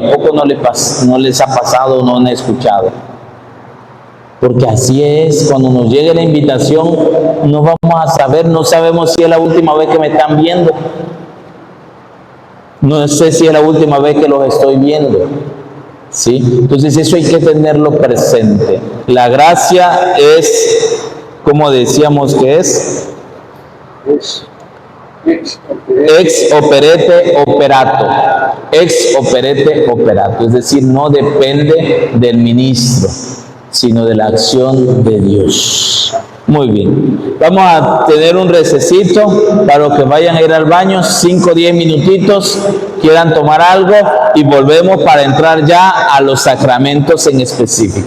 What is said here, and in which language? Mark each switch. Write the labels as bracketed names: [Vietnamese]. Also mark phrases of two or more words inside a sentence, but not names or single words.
[Spanish] ¿Poco no les ha pasado o no han escuchado? Porque así es, cuando nos llegue la invitación, no vamos a saber, no sabemos si es la última vez que me están viendo. No sé si es la última vez que los estoy viendo. ¿Sí? Entonces eso hay que tenerlo presente. La gracia es, como decíamos que es, [Latin] ex operete operato. Ex operete operato. [Spanish] Es decir, no depende del ministro, sino de la acción de Dios. Muy bien. Vamos a tener un recesito para los que vayan a ir al baño, 5 o 10 minutitos, quieran tomar algo y volvemos para entrar ya a los sacramentos en específico.